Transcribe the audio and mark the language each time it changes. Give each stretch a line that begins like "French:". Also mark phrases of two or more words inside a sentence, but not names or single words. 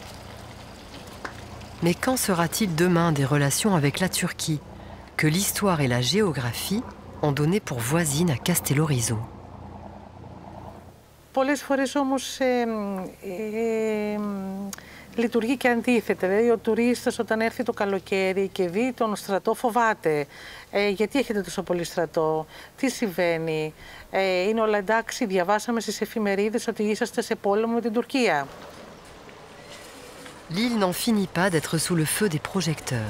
French: Mais qu'en sera-t-il demain des relations avec la Turquie, que l'histoire et la géographie ont donné pour voisine à Castello-Rizzo?
Greek: Πολλές φορές όμως λειτουργεί και αντίθετα. Δηλαδή ο τουρίστας όταν έρθει το καλοκαίρι και δει τον στρατό φοβάται. Γιατί έχετε τόσο πολύ στρατό, τι συμβαίνει, είναι όλα εντάξει, διαβάσαμε στις εφημερίδες ότι είσαστε σε πόλεμο με την Τουρκία.
French: L'île n'en finit pas d'être sous le feu des projecteurs.